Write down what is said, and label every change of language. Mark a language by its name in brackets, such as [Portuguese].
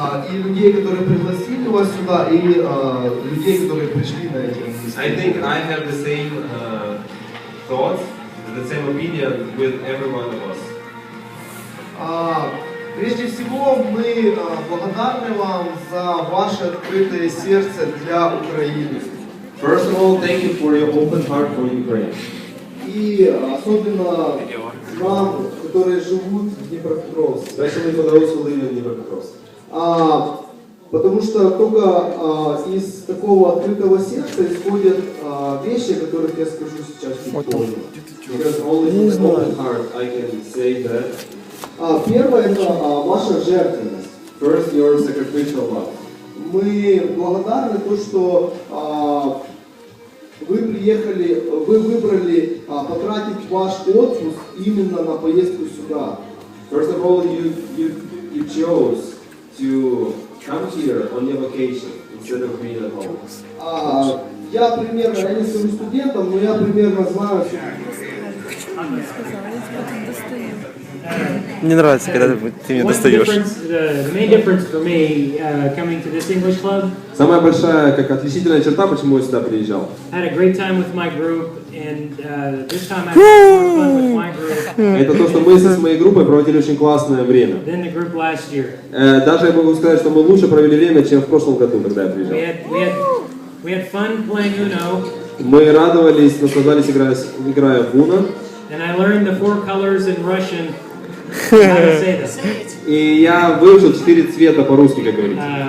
[Russian] И людей, которые пригласили вас сюда, и людей, которые пришли на эти [English] I think I have the same thoughts, the same opinion with every one of us. [Russian] Прежде всего, мы благодарны вам за ваше открытое сердце для Украины. [English] First of all, thank you for your open heart for Ukraine. [Russian] И особенно нам, которые живут в Днепропетровске. [English] Especially for those who live in Dnipropetrovsk. [Russian] Потому что только из такого открытого сердца исходят вещи, о которых я скажу сейчас чуть позже. [English] Because only from an open heart I can say that. [Russian] Первое – это ваша жертвенность. [English] First, your sacrificial love. [Russian] Мы благодарны то, что вы приехали, вы выбрали потратить ваш отпуск именно на поездку сюда. [English] First of all, you chose to come here on your vacation instead of being at home. [Russian] Я примерно, я не студентом, но я примерно знаю, Мне нравится, когда ты меня достаешь. [English] The main difference for me coming to this English club, [Russian] Самая большая, как отличительная черта, почему я сюда приезжал. [English] I had a great time with my group, and this time I had more fun with my group [Russian] Это то, что мы с моей группой проводили очень классное время. [English] than the group last year. [Russian] Даже я могу сказать, что мы лучше провели время, чем в прошлом году, когда я приезжал. [English] We had fun playing Uno, [Russian] Мы радовались, наслаждались, играя в Uno. [English] and I learned the 4 colors in Russian. How to say them. [Russian] И я выучил 4 цвета по-русски, как говорится.